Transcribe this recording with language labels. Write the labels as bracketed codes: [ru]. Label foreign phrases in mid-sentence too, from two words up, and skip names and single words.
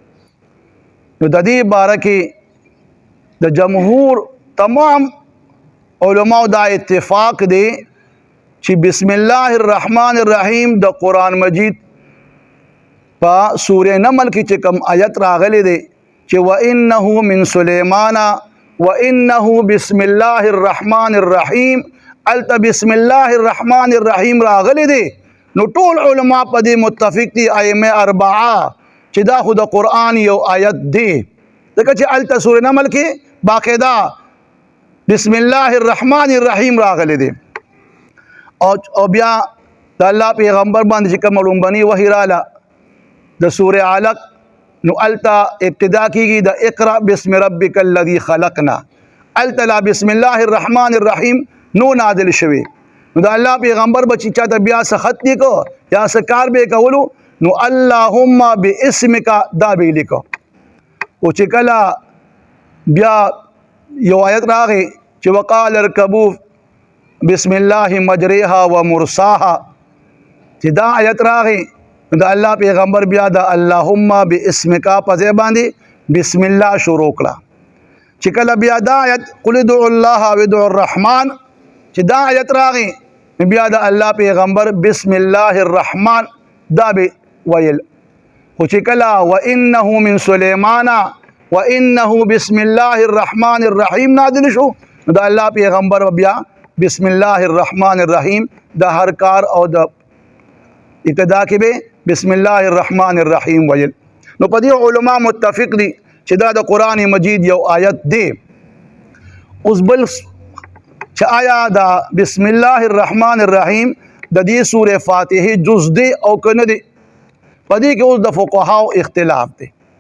[ps] نو د دې باره کې د جمهور تمام علماء دا اتفاق دی چې [ar] بسم الله الرحمن الرحیم [ps] د قرآن مجید په سوره نمل کې چې کوم آیت راغلی دی چې [ar] وَإِنَّهُ مِن سُلَيْمَانَ وَإِنَّهُ بسم الله الرحمن الرحیم [ps] الته [ar] بسم الله الرحمن الرحیم [ps] راغلی دی نو ټول علما په دې متفق دي ائمه اربعه چې دا خو د قرآن یو آیت دی ځکه چې الته سوره نمل کې باقاعده [ar] بسم الله الرحمن الرحیم [ps] راغلی دی او بیا د الله پیغمبر باندې چې کوم لومبني وحی رااله د سوره علق نو التا ابتدا کیږي د [ar] اقرا بسم ربک الذی خلقنا [ps] التا لا [ar] بسم الله الرحمن الرحیم [ps] نو نازل شوی نو د الله پیغمبر بچی چاته بیا سخت لیکو یا سکار به کولو نو [ar] اللهم باسمک [ps] دا به لیکو او چې کلا بیا یو آیت راغی چې [ar] وقال اركبوا بسم الله مجریها ومرساها [ps] چې دا آیت راغی د الله پیغمبر بیا د [ar] اللهم باسمک [ps] په ځای باندې [ar] بسم الله [ps] شروع کړه چې کله بیا دا آیت [ar] قل ادعوا الله او ادعوا الرحمن [ps] چې دا آیت راغی بیا د الله پیغمبر [ar] بسم الله الرحمن [ps] دا به ویل خو چې کله [ar] وانه من سليمان وانه بسم الله الرحمن الرحیم [ps] نازل شو د الله پیغمبر بیا [ar] بسم الله الرحمن الرحیم [ps] د هر کار او د ابتدا کې به [ar] بسم الله الرحمن الرحیم [ps] ویل. نو په دې علما متفق دي چې دا د قرآن مجید یو آیت دی. اوس بل چې آیا دا [ar] بسم الله الرحمن الرحیم [ps] د دې سوره فاتحه جز دی او کنه دی په دې کې اوس د فقهاو اختلاف دی.